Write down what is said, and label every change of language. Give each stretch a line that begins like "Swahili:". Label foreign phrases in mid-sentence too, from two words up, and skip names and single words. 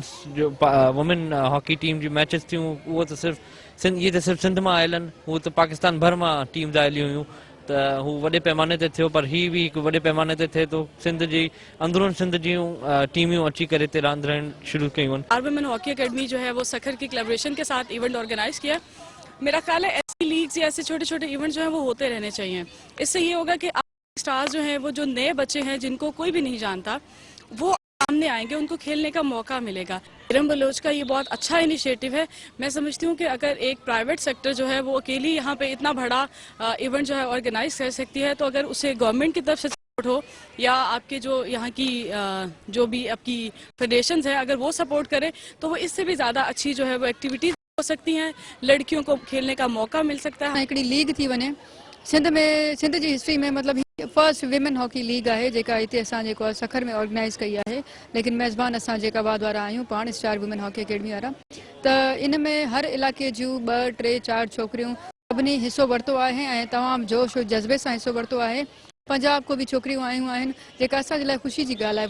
English: women hockey team
Sindhi: जी मैचिस थियूं। उहो त सिर्फ़ु सिंध मां आयल आहिनि, उहो त पाकिस्तान भर मां टीम्स आयलियूं हुयूं। त हू वॾे पैमाने ते थियो, पर ही भी हिकु वॾे पैमाने ते थिए थो। सिंध जी अंदरून सिंध जूं टीमियूं अची करे हिते रांदि रहण शुरू कयूं आहिनि।
English: women hockey academy
Urdu: جو ہے وہ سکھر کی کولیبوریشن کے ساتھ
English: event organize
Urdu: کیا. میرا خیال ہے ایسی لیگز یا ایسے چھوٹے چھوٹے ایونٹ جو ہے وہ ہوتے رہنے چاہئیں. اس سے یہ ہوگا کہ اسٹارز جو ہیں، وہ جو نئے بچے ہیں جن کو کوئی بھی نہیں جانتا، وہ سامنے آئیں گے، ان کو کھیلنے کا موقع ملے گا. ارم بلوچ کا یہ بہت اچھا انیشیئیٹو ہے۔ میں سمجھتی ہوں کہ اگر ایک
English: private sector
Urdu: جو ہے وہ اکیلی یہاں پہ اتنا بڑا ایونٹ جو ہے آرگنائز کر سکتی ہے، تو اگر اسے گورنمنٹ کی طرف سے سپورٹ ہو یا آپ کے جو یہاں کی جو بھی آپ کی فیڈریشنز ہے، اگر وہ سپورٹ کرے، تو وہ اس سے بھی زیادہ اچھی جو ہے وہ ایکٹیویٹیز ہو سکتی ہیں. لڑکیوں کو کھیلنے کا موقع مل سکتا ہے.
Sindhi: हिकिड़ी लीग थी वञे सिंध में, सिंध जी हिस्ट्री में मतलब
English: first women hockey league
Sindhi: है जेका हिते असां जेको आहे सखर में ऑर्गेनाइज़ कई आहे। लेकिन मेज़बान असां जेका बाद वारा आहियूं पाण स्टार वुमेन हॉकी अकेडमी वारा। त इन में हर इलाइक़े जूं 2, 3, 4 छोकिरियूं सभिनी हिस्सो वरितो आहे ऐं तमामु जोश और जज़्बे सां हिस्सो वरितो आहे। पंजाब को भी छोकिरियूं आयूं आहिनि, जेका असांजे लाइ ख़ुशी जी ॻाल्हि आहे।